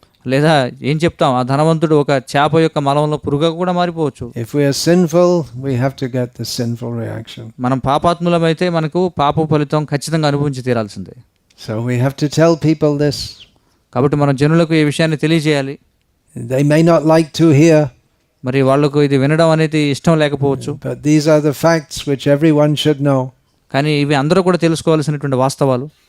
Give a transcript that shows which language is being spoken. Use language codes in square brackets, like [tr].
[te] లేదా ఏం చెప్తాం, ఆ ధనవంతుడు ఒక చేప యొక్క మలంలో పురుగుగా కూడా మారిపోవచ్చు. [en] If we are sinful, we have to get the sinful reaction. [te] మనం పాపాత్ములమైతే మనకు పాప ఫలితం ఖచ్చితంగా అనుభవించి తీరాల్సిందే. [en] So we have to tell people this. [te] కాబట్టి మనం జనులకు ఈ విషయాన్ని తెలియజేయాలి. [en] They may not like to hear. [te] మరి వాళ్లకు ఇది వినడం అనేది ఇష్టం లేకపోవచ్చు. [en] But these are the facts which everyone should know. [te] కానీ ఇవి అందరూ కూడా తెలుసుకోవాల్సినటువంటి వాస్తవాలు.